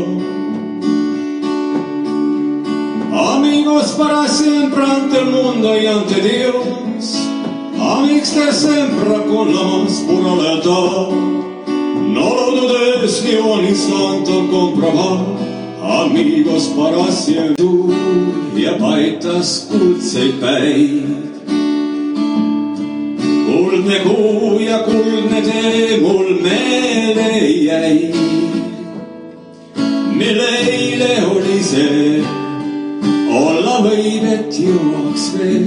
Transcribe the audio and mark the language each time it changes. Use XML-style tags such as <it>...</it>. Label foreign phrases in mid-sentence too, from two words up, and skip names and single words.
<es>Amigos para siempre ante el mundo y ante Dios. Amixter sempre con la más pura lealtad. No lo dudes ni un instante al comprobar. Amigos para siempre.</es> <et>Ja paitas kuldseid päid. Kuldne kuu ja kuldne tee mul meelde jäi. Mille eile oli see, olla võib, et jõuaks veel.</et>